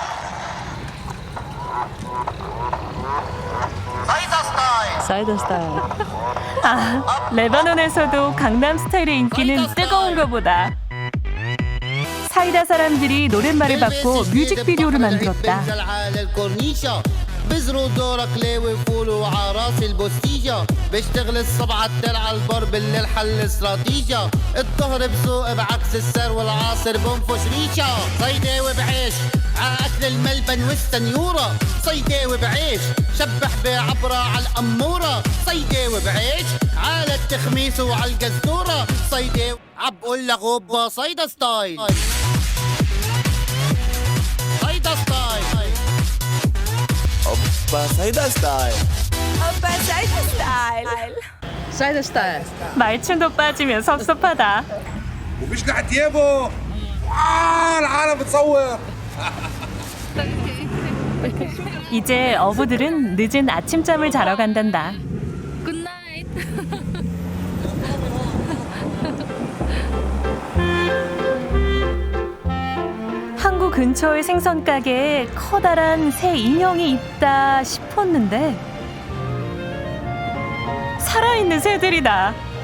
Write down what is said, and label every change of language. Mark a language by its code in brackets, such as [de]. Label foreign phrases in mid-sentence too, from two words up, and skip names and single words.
[ko] 사이다 스타일. 아, 레바논에서도 강남 스타일의 인기는 뜨거운가 보다. 사이다 사람들이 노랫말을 받고 뮤직비디오를 만들었다. [ar] بزروا دورك لاوي فول وعراس البوستيجا بشتغل الصبح عالتل عالبر بالليل حل استراتيجيا الظهر بسوق بعكس السر والعاصر بنفش ريشا صيداوي بعيش عاكل الملبن والسنيورة صيداوي بعيش شبح بعبرة عالأمورة صيداوي بعيش على التخميس وعالقزدورة صيداوي عبقول لغوبة صيدا ستايل صيدا ستايل [ko] 오빠 사이다 스타일. سايدا ستايل 말춤도 빠지면 섭섭하다. [ar] وبيشلح ثيابه العالم بتصور. [ko] 이제 어부들은 늦은 아침잠을 자러 간단다. [en] good night [ko] 항구 근처의 생선 가게에 커다란 새 인형이 있다 싶었는데 살아있는 새들이다.